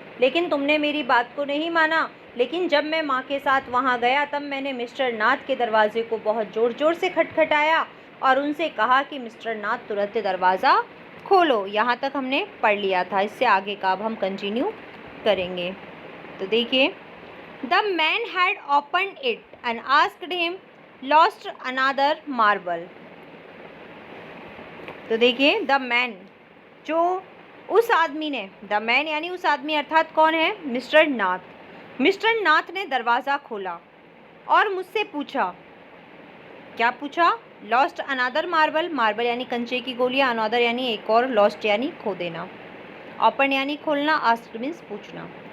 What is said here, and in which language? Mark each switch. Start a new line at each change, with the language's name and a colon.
Hindi: लेकिन तुमने मेरी बात को नहीं माना। लेकिन जब मैं माँ के साथ वहाँ गया तब मैंने मिस्टर नाथ के दरवाजे को बहुत ज़ोर ज़ोर से खटखटाया और उनसे कहा कि मिस्टर नाथ तुरंत दरवाज़ा खोलो। यहाँ तक हमने पढ़ लिया था, इससे आगे का अब हम कंटिन्यू करेंगे। तो देखिए,
English: The man had opened it and asked him, lost another marble.
Hindi: तो देखिए, द मैन, जो उस आदमी ने, द मैन यानी उस आदमी अर्थात कौन है, मिस्टर नाथ। मिस्टर नाथ ने दरवाज़ा खोला और मुझसे पूछा, क्या पूछा,
English: lost another marble,
Hindi: मार्बल यानी कंचे की गोलियां, अनादर यानी एक और, लॉस्ट यानी खो देना, ओपन यानी खोलना, आस्क्ड मीन्स पूछना।